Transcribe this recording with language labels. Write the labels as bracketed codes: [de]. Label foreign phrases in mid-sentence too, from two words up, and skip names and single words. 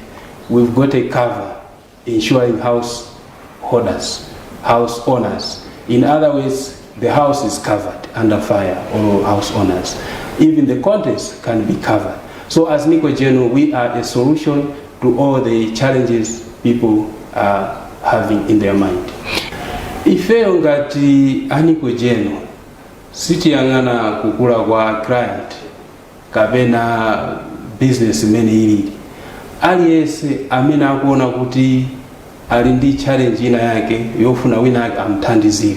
[en] We've got a cover ensuring house holders, house owners. In other words, the house is covered under fire, or house owners. Even the contents can be covered. So as Nico Geno, we are a solution to all the challenges people are having in their mind. [ny] Ifeyo ngati Nico Geno, sitiyang'ana kukula kwa client kapena business imene ili. Aliyense amene akuona kuti ali ndi challenge ina yake yofuna wina amthandizire.